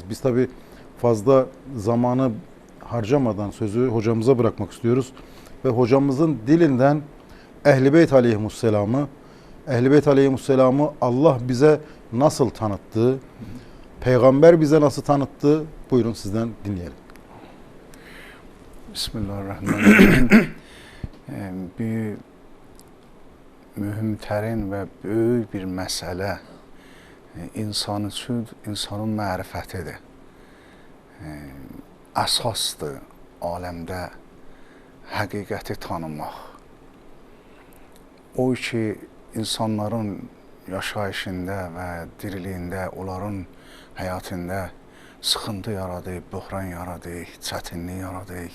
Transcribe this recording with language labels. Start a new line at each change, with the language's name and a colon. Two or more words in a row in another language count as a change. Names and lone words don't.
Turkish: Biz tabii fazla zamanı harcamadan sözü hocamıza bırakmak istiyoruz ve hocamızın dilinden Ehl-i Beyt Aleyhisselam'ı, Ehl-i Beyt Aleyhisselam'ı Allah bize nasıl tanıttı, Peygamber bize nasıl tanıttı? Buyurun sizden dinleyelim.
Arabic: Bismillahirrahmanirrahim.
Azerbaijani: Bir mühümtərin ve büyük bir mesele insan üçün insanın mərifətidir. Əsasdır aləmdə həqiqəti tanımaq. O ki insanların yaşayışında ve diriliyində, onların həyatında sıxıntı yaradır, böhran yaradır, çətinlik yaradır.